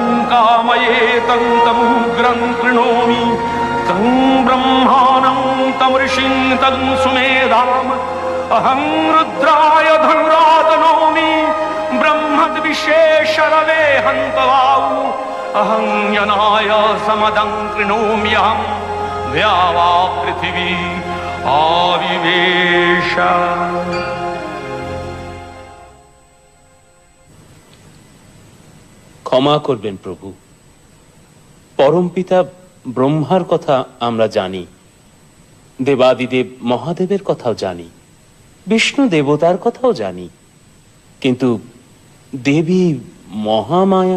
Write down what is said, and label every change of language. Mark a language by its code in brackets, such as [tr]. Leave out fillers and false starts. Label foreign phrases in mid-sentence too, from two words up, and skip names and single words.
[sa] कामयेतं तमुग्रं कृणोमि तं ब्रह्माणं तं ऋषिं तं सुमेधाम् अहं रुद्राय धनुरातनोमि ब्रह्मद्विशेषरवे हन्तवाऊ अहं यनाय समदं कृणोम्यहं द्यावा पृथिवी आविवेश। [bn] ক্ষমা করবেন প্রভু, পরমপিতা ব্রহ্মার কথা আমরা জানি, দেবাদিদেব মহাদেবের কথাও জানি, বিষ্ণু দেবতার কথাও জানি, কিন্তু দেবী মহামায়া,